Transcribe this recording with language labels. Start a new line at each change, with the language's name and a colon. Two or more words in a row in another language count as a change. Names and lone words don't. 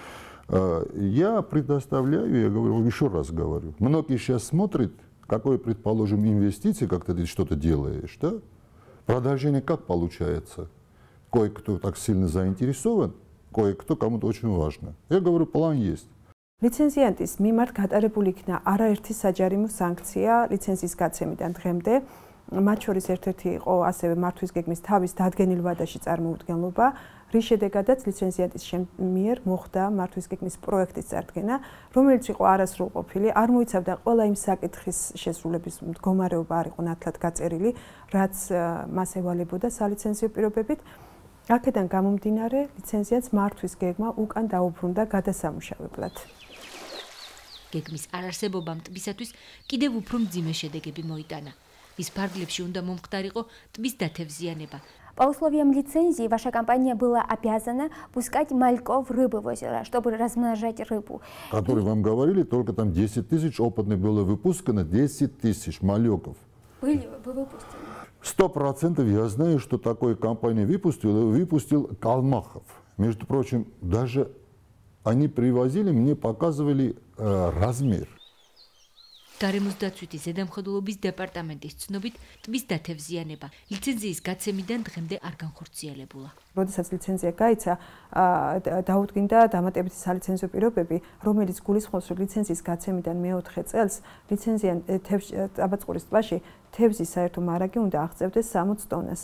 Russian: Я предоставляю, я говорю, еще раз говорю, многие сейчас смотрят, какой, предположим, инвестиции, как ты что-то делаешь, да? Продолжение как получается? Кое-кто так сильно заинтересован, кое-кто кому-то очень важно. Я говорю, план есть.
Georgian: ლიცენზიანტის მიმართ გატარებული იქნა არაერთი საჯარიმო სანქცია ლიცენზიის გაცემიდან დღემდე. მათ შორის ერთ-ერთი იყო ასევე მართვის გეგმის თავის დადგენილ ვადაში წარმოუდგენლობა, რის შედეგადაც ლიცენზიანტის მიერ მოხდა მართვის გეგმის პროექტის წარდგენა, რომელიც იყო არასრულყოფილი, არ მოიცავდა ყველა იმ საკითხის შესრულების მდგომარეობა არ იყო ნათლად გაწერილი, რაც მას ევალებოდა სალიცენზიო პირობებით. აქედან გამომდინარე, ლიცენზიანტს მართვის გეგმა უკან დაუბრუნდა გადასამუშავებლად. გეგმის არარსებობამ ტბისათვის კიდევ უფრო მძიმე შედეგები მოიტანა. Из фарглებში უნდა მომხდარიყო ტბის დათევზიანება.
Russian: По условиям лицензии ваша компания была обязана пускать мальков рыбы в озеро, чтобы размножать рыбу. Которые вам говорили, только там 10 тысяч опытных было выпускано, 10 тысяч мальков. Были вы выпустили? 100% я знаю, что такой компания выпустил Калмахов. Между прочим, даже они привозили, мне показывали размер.
Georgian: გარემოს დაცვითი ზედამხედველობის დეპარტამენტის ცნობით ტბის დათევზიანება ლიცენზიის გაცემიდან დღემდე არ განხორციელებულა. როდესაც ლიცენზია გაიცა, დაუდგინდა დამატებითი სალიცენზიო პირობები, რომელიც გულისხმობს, რომ ლიცენზიის გაცემიდან მე-4 წელს ტაბაწყურის ტბაში თევზის საერთო მარაგი უნდა აღწევდეს 60 ტონას.